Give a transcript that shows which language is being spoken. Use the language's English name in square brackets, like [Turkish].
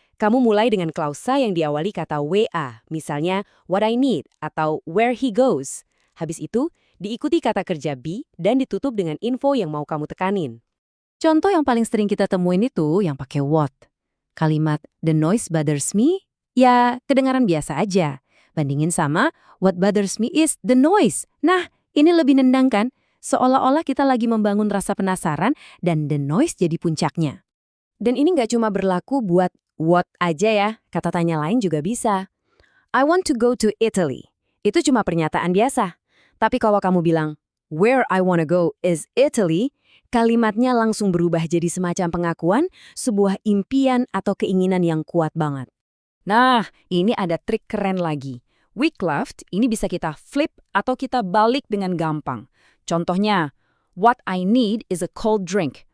[Indonesian] Kamu mulai dengan klausa yang diawali kata WA, misalnya what I need atau where he goes. Habis itu, diikuti kata kerja be dan ditutup dengan info yang mau kamu tekanin. Contoh yang paling sering kita temuin itu yang pakai what. Kalimat the noise bothers me, ya kedengaran biasa aja. Bandingin sama what bothers me is the noise. Nah, ini lebih nendang kan? Seolah-olah kita lagi membangun rasa penasaran dan the noise jadi puncaknya. Dan ini nggak cuma berlaku buat what aja ya, kata tanya lain juga bisa. [English] I want to go to Italy. Itu cuma pernyataan biasa. [Indonesian] Tapi kalau kamu bilang, where I wanna go is Italy, kalimatnya langsung berubah jadi semacam pengakuan, sebuah impian atau keinginan yang kuat banget. Nah, ini ada trik keren lagi. We cleft ini bisa kita flip atau kita balik dengan gampang. [English] Contohnya, what I need is a cold drink.